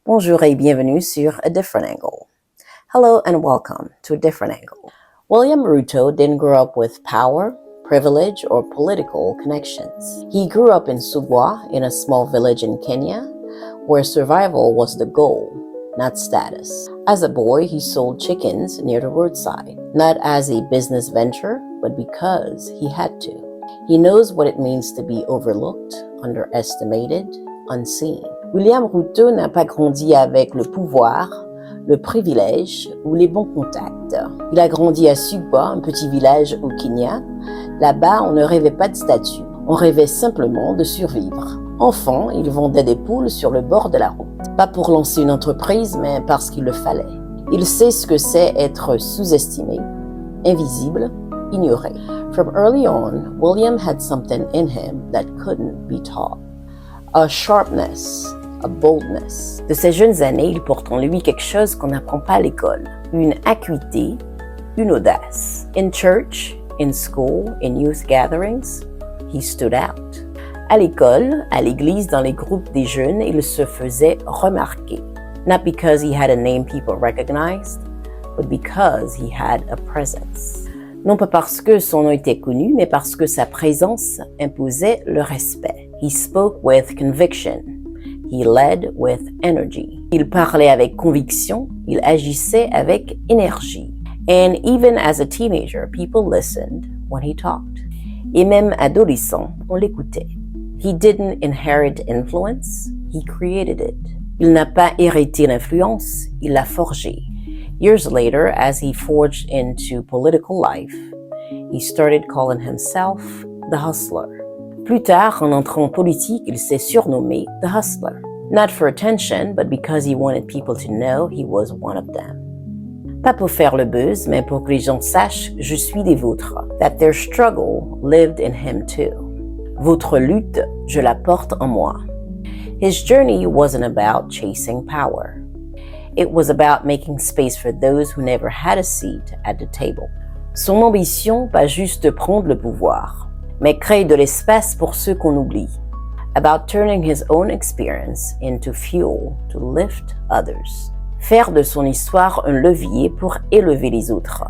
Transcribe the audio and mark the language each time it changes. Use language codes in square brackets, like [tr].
[fr] Bonjour et bienvenue sur A Different Angle. [en] Hello and welcome to A Different Angle. William Ruto didn't grow up with power, privilege, or political connections. He grew up in Sugwa, in a small village in Kenya, where survival was the goal, not status. As a boy, he sold chickens near the roadside, not as a business venture, but because he had to. He knows what it means to be overlooked, underestimated, unseen. [fr] William Ruto n'a pas grandi avec le pouvoir, le privilège ou les bons contacts. Il a grandi à Sugwa, un petit village au Kenya. Là-bas, on ne rêvait pas de statut, on rêvait simplement de survivre. Enfant, il vendait des poules sur le bord de la route. Pas pour lancer une entreprise, mais parce qu'il le fallait. Il sait ce que c'est être sous-estimé, invisible, ignoré. [en] From early on, William had something in him that couldn't be taught. A sharpness, a boldness. [fr] De ses jeunes années, il porte en lui quelque chose qu'on n'apprend pas à l'école. Une acuité, une audace. [en] In church, in school, in youth gatherings, he stood out. [fr] À l'école, à l'église, dans les groupes des jeunes, il se faisait remarquer. [en] Not because he had a name people recognized, but because he had a presence. [fr] Non pas parce que son nom était connu, mais parce que sa présence imposait le respect. [en] He spoke with conviction. He led with energy. [fr] Il parlait avec conviction, il agissait avec énergie. [en] And even as a teenager, people listened when he talked. [fr] Et même adolescent, on l'écoutait. [en] He didn't inherit influence, he created it. [fr] Il n'a pas hérité l'influence, il l'a forgée. [en] Years later, as he forged into political life, he started calling himself the hustler. [fr] Plus tard, en entrant en politique, il s'est surnommé [en] the hustler. Not for attention, but because he wanted people to know he was one of them. [fr] Pas pour faire le buzz, mais pour que les gens sachent je suis des vôtres. [en] That their struggle lived in him too. [fr] Votre lutte, je la porte en moi. [en] His journey wasn't about chasing power. It was about making space for those who never had a seat at the table. [fr] Son ambition, pas juste prendre le pouvoir, mais créer de l'espace pour ceux qu'on oublie. [en] About turning his own experience into fuel to lift others. [fr] Faire de son histoire un levier pour élever les autres.